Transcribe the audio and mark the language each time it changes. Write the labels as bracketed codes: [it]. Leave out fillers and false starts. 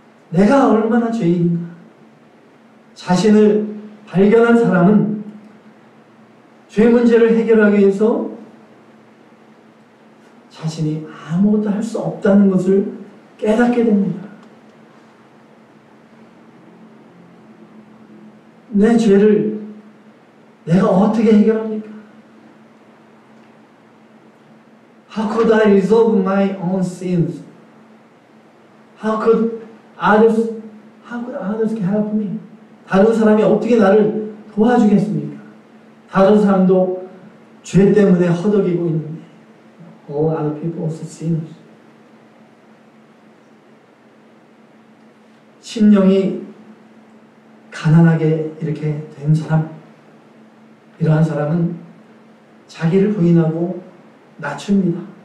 [ko] 내가 얼마나 죄인인가. 자신을 발견한 사람은 죄 문제를 해결하기 위해서 자신이 아무것도 할 수 없다는 것을 깨닫게 됩니다. 내 죄를 내가 어떻게 해결합니까? [en] How could I resolve my own sins? How could others help me? [ko] 다른 사람이 어떻게 나를 도와주겠습니까? 다른 사람도 죄 때문에 허덕이고 있는데 [en] all other people also sinners. [ko] 심령이 가난하게 이렇게 된 사람, 이러한 사람은 자기를 부인하고 낮춥니다.